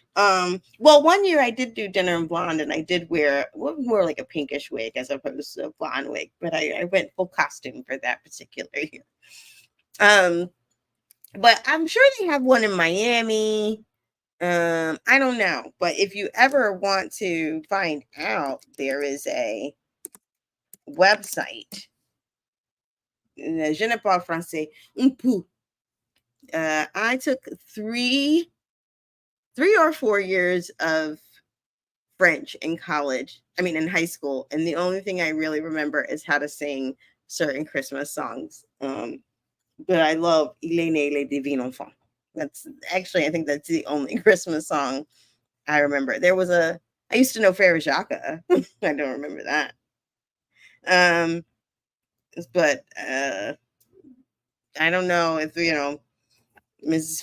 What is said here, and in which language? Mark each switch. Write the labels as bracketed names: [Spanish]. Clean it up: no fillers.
[English] Well, one year I did do Dinner en Blonde, and I did wear more like a pinkish wig as opposed to a blonde wig, but I went full costume for that particular year. But I'm sure they have one in Miami. I don't know, but if you ever want to find out, there is a website. [French] Je ne parle français un peu. [English] I took three or 4 years of French in college. I mean, in high school, and the only thing I really remember is how to sing certain Christmas songs. But I love [French] Il est né le divin enfant. [English] That's actually, I think that's the only Christmas song I remember. I used to know Frère Jacques. I don't remember that. But I don't know if, Mrs.